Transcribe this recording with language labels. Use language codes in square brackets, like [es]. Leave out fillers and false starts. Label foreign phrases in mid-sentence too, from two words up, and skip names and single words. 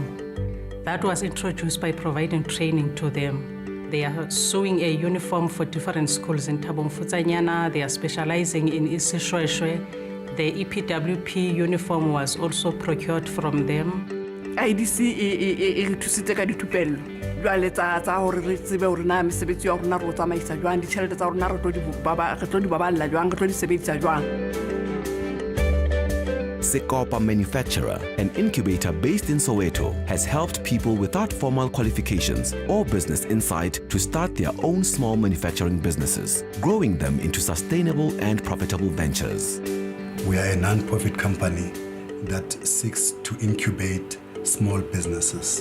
[en] That was introduced by providing training to them. They are sewing a uniform for different schools in Thabo Mfutsanyana. They are specializing in Isishweshwe. The EPWP uniform was also procured from them. [st] IDC e thusitse ka dithupello jwale tsa hore re tsebe hore na mesebetsi ya rona re tsamaisa jwang ditšhelete tsa rona re tlo di baballa jwang re tlo di sebedisa jwang. [en] Sekopa Manufacturer, an incubator based in Soweto, has helped people without formal qualifications or business insight to start their own small manufacturing businesses, growing them into sustainable and profitable ventures. We are a non-profit company that seeks to incubate small businesses.